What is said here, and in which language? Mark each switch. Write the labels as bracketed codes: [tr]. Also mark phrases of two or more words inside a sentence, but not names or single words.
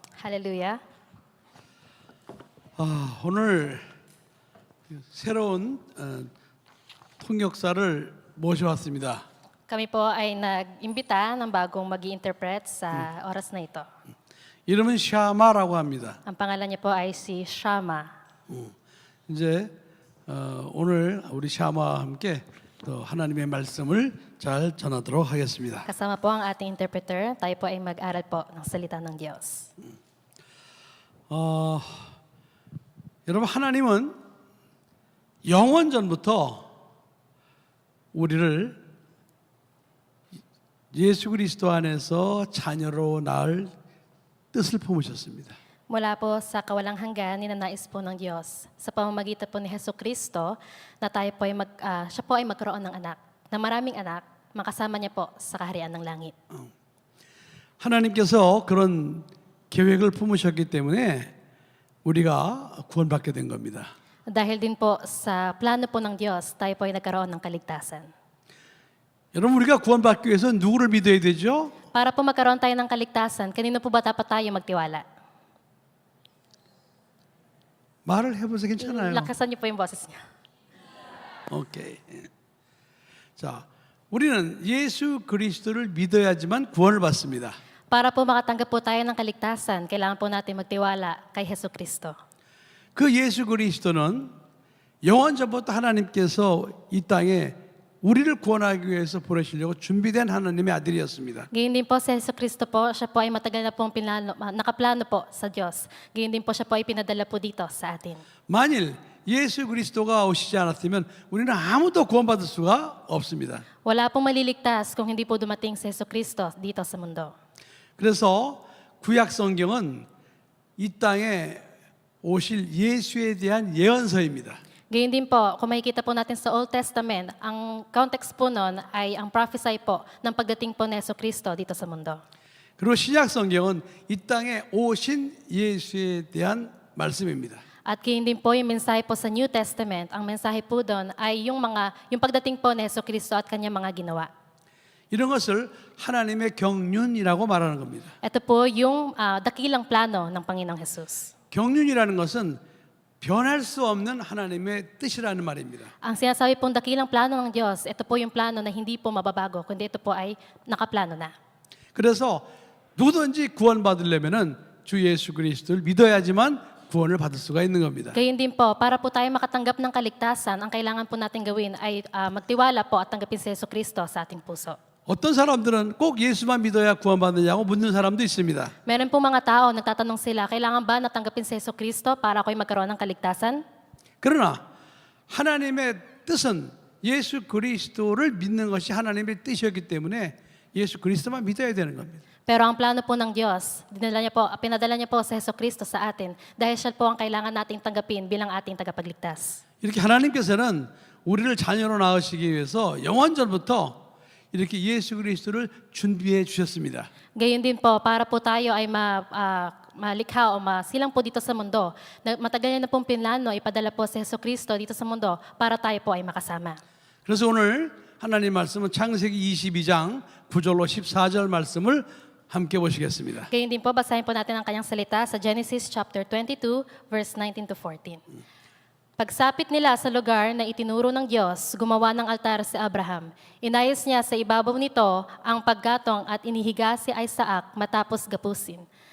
[ko] 할렐루야. 오늘 새로운 통역사를 모셔왔습니다. [tl] Kami po ay nag-imbita ng bagong mag-i-interpret sa oras na ito. [ko] 이름은 샤마라고 합니다. [tl] Ang pangalan niya po ay si Shama. [ko] 이제 오늘 우리 샤마와 함께 또 하나님의 말씀을 잘 전하도록 하겠습니다. [tl] Kasama po ang ating interpreter. Tayo po ay mag-aral po ng salita ng Diyos. [ko] 여러분, 하나님은 영원전부터 우리를 예수 그리스도 안에서 자녀로 낳을 뜻을 품으셨습니다. [tl] Mula po sa kawalang hanggan, ninanais po ng Diyos sa pamamagitan po ni Hesus Kristo na tayo po ay siya po ay magkaroon ng anak, na maraming anak, makasama niya po sa kaharian ng langit. [ko] 하나님께서 그런 계획을 품으셨기 때문에 우리가 구원받게 된 겁니다. [tl] Dahil din po sa plano po ng Diyos, tayo po ay nagkaroon ng kaligtasan. [ko] 여러분, 우리가 구원받기 위해서 누구를 믿어야 되죠? [tl] Para po magkaroon tayo ng kaligtasan, kanino po ba dapat tayo magtiwala? [ko] 말을 해보세요. 괜찮아요. [tl] Lakasan niyo po yung boses niya. [ko] 오케이. 자, 우리는 예수 그리스도를 믿어야지만 구원을 받습니다. [tl] Para po makatanggap po tayo ng kaligtasan, kailangan po natin magtiwala kay Hesus Kristo. [ko] 그 예수 그리스도는 영원 전부터 하나님께서 이 땅에 우리를 구원하기 위해서 보내시려고 준비된 하나님의 아들이었습니다. [tl] Gayun din po si Hesus Kristo po, siya po ay matagal na pong nakaplano po sa Diyos. Gayun din po siya po ay pinadala po dito sa atin. [ko] 만일 예수 그리스도가 오시지 않았으면 우리는 아무도 구원받을 수가 없습니다. [tl] Wala pong maliligtas kung hindi po dumating si Hesus Kristo dito sa mundo. [ko] 그래서 구약 성경은 이 땅에 오실 예수에 대한 예언서입니다. [tl] Gayun din po, kung makikita po natin sa [en] Old Testament, [tl] ang context po nun ay ang prophesy po ng pagdating po ni Hesus Kristo dito sa mundo. [ko] 그리고 신약 성경은 이 땅에 오신 예수에 대한 말씀입니다. [tl] At gayon din po yung mensahe po sa [en] New Testament, [tl] ang mensahe po doon ay yung pagdating po ni Hesus Kristo at kanyang mga ginawa. [ko] 이런 것을 하나님의 경륜이라고 말하는 겁니다. [tl] Ito po yung dakilang plano ng Panginoong Hesus. [ko] 경륜이라는 것은 변할 수 없는 하나님의 뜻이라는 말입니다. [tl] Ang sinasabi pong dakilang plano ng Diyos, ito po yung plano na hindi po mababago, kundi ito po ay nakaplano na. [ko] 그래서 누구든지 구원받으려면은 주 예수 그리스도를 믿어야지만 구원을 받을 수가 있는 겁니다. [tl] Gayon din po, para po tayo makatanggap ng kaligtasan, ang kailangan po natin gawin ay magtiwala po at tanggapin si Hesus Kristo sa ating puso. [ko] 어떤 사람들은 꼭 예수만 믿어야 구원받느냐고 묻는 사람도 있습니다. [tl] Meron po mga tao, nagtatanong sila, kailangan ba natanggapin si Hesus Kristo para ako'y magkaroon ng kaligtasan? [ko] 그러나 하나님의 뜻은 예수 그리스도를 믿는 것이 하나님의 뜻이었기 때문에 예수 그리스도만 믿어야 되는 겁니다. [tl] Pero ang plano po ng Diyos, pinadala niya po sa Hesus Kristo sa atin dahil siya po ang kailangan nating tanggapin bilang ating tagapagligtas. [ko] 이렇게 하나님께서는 우리를 자녀로 낳으시기 위해서 영원전부터 이렇게 예수 그리스도를 준비해 주셨습니다. [tl] Gayon din po, para po tayo ay malikha o masilang po dito sa mundo, matagal niya na pong pinlano, ipadala po si Hesus Kristo dito sa mundo para tayo po ay makasama. [ko] 그래서 오늘 하나님 말씀은 창세기 22장 9절로 14절 말씀을 함께 보시겠습니다. [tl] Gayon din po, basahin po natin ang kanyang salita sa Genesis [en] chapter 22, verse 19 to 14. [tl] Pagsapit nila sa lugar na itinuro ng Diyos, gumawa ng altar si Abraham. Inayos niya sa ibabaw nito ang paggatong at inihiga si Isaac matapos gapusin.